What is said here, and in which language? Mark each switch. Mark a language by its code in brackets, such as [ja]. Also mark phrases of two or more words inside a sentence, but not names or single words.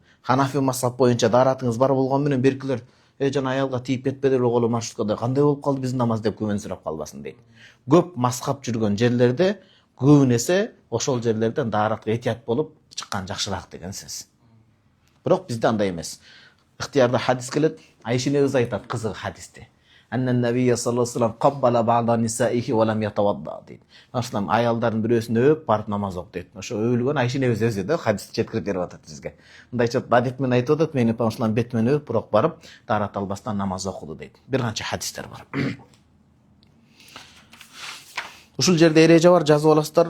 [ky] Ханафи мазхаб боюнча даратыңыз бар болгон менен беркилер, жана аялга тийип кетпедир колу маршруткада, кандай болуп калды биздин намаз деп күмөн сурап калбасын дейт. Көп мазхаб жүргөн жерлерде көбүнесе ошол жерлерден даратка этият болуп чыккан жакшыраак деген сөз. Бирок бизде андай эмес. Ыктыярда хадис келет, Айша энебиз айтат кызык хадисте. [ar] أن النبي صلى الله عليه وسلم قبل بعض نسائه ولم يتوضأ дейт. [ky] Ошолам аялдардын бирөөсүн өп барып намаз окуп дейт. Ошо өлгөн Айша энебиз өзү да хадисти жеткирип берип атат бизге. Мындайча адет менен айтып атат, мен ошолам бет менен өп, бирок барып дарат албастан намаз окуду дейт. Бир канча хадистер бар. Ушул жерде эреже бар, жазып аласыздар.